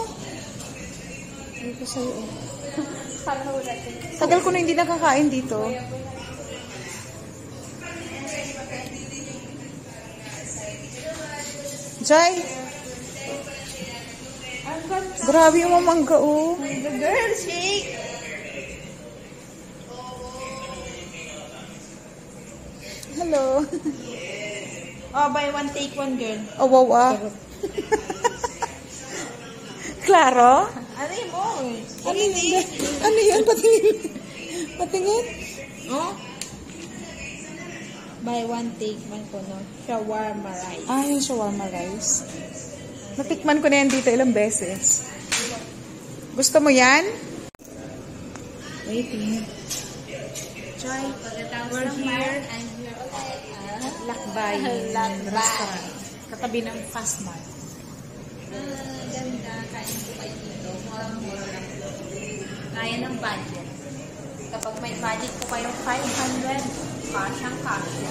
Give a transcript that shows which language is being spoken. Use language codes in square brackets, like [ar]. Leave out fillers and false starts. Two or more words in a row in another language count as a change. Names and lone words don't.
[tl] Ay ko sa'yo o. Tagal ko na hindi nakakain dito. Jai! Grabe yung mamangga o. [en] The girl shake! Hello. Oh, buy one, take one, girl. Oh, wow. [tl] Klaro? Ano yun mo? Ano yun? Patingin. Patingin? Oh? [en] Buy one, take one [tl] ko, no? [en] Shawarma rice. [tl] Yung [en] shawarma rice. [tl] Natikman ko na yan dito ilang beses. Gusto mo yan? [en] Waiting. Try, we're here. I'm here. [tl] Lakbayin restaurant. Katabi ng Fast Mart. Ganda. Kain po kayo dito. Murang-mura lang. Kaya ng budget. Kapag may budget po kayong 500, kasyang-kasya.